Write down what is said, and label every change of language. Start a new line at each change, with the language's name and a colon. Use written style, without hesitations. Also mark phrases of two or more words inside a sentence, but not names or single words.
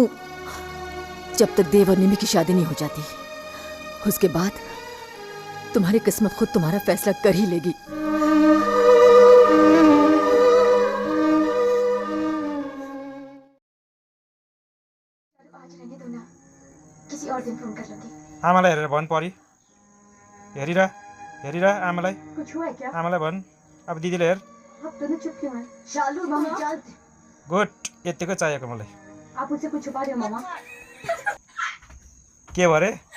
Hindi: जब तक देव और निम्मी की शादी नहीं हो जाती, उसके बाद तुम्हारी किस्मत खुद तुम्हारा फैसला कर ही लेगी। किसी और दिन फोन कर लूंगी।
Nepali: आमालाई हेरेर भन् परी, हेरिरा आमालाई।
Hindi: कुछ हुआ है क्या?
Nepali: आमालाई भन्, अब दिदीले हेर।
Hindi: आप दोनों चुप क्यों हैं? शालू मम्मी जल्द।
Nepali: गुड, यतिकै चाहिएको मलाई।
Hindi: आप मुझसे कुछ छुपा रहे हो मामा?
Nepali: के भरे?